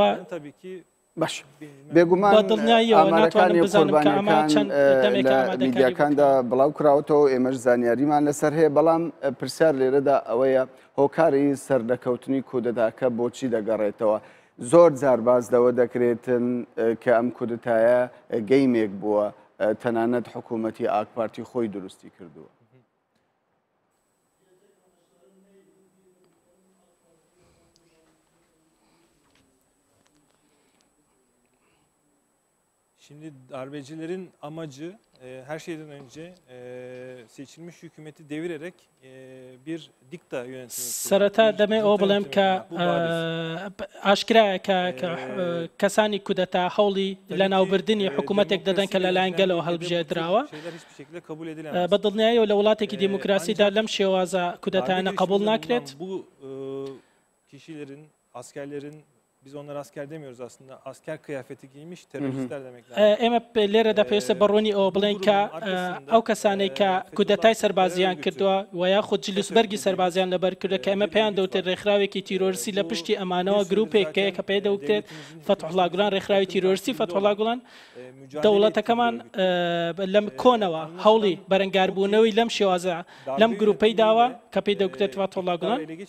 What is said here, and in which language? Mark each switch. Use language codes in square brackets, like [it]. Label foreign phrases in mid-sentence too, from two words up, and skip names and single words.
[ckb] باش بێگومان ئامارەکانی قوربانیەکان لە میدیاکاندا بڵاو کراوەتەوە ئێمەش زانیاریمان لەسەر هەیە بەڵام پرسیار لێرەدا ئەوەیە هۆکاری سەردەکەوتنی کودەتاکە بۆچی دەگەڕێتەوە. زۆر جار باز لەوە دەکرێتن کە ئەم کودەتایە گەیمێک بووە تەنانەت حکوومەتی ئاک پارتی خۆی دروستی کردووە. [tr] Şimdi darbecilerin amacı her şeyden önce seçilmiş hükümeti devirerek bir dikta yönetimini [ckb] سەرەتا دەمێ ئەوە بڵێم کە ئاشکرایە کە کەسانی کودەتا هەوڵی لە ناوبردنی حکوومەتێک دەدەن کە لەلایەن گەلەوە هەڵبژێردراوە بەدڵنیاییەوە لە وڵاتێکی دیموکراسیدا لەم شێوازە کودەتانە قبول ناکرێت. [tr] Bu kişilerin, askerlerin biz onlara asker demiyoruz aslında. Asker kıyafeti giymiş teröristler demek lazım. [ckb] ئێمە لێرەدا پێویستە بەڕوونی ئەوە بڵێن کە ئەو کەسانێک کە کودەتای سەربازیان کردووە و یاخود جلوسبەرگی سەربازیان لەبەر کردە کە ئێمە پێیان دەوتێت ڕێکخراوێکی تیرۆریسی لە پشتی ئەمانەوە گروپێکەیە کە پێ دەوتێت فتحوڵا گوڵان ڕێکخراوی تیرۆریسی فتحوڵا گوڵان دەوڵەتەکەمان لەم کۆنەوە هەوڵی بەرەنگاربوونەوەی لەم شێوازە لەم گروپەی داوە کە پێی دەوتێت فتحوڵا گوڵان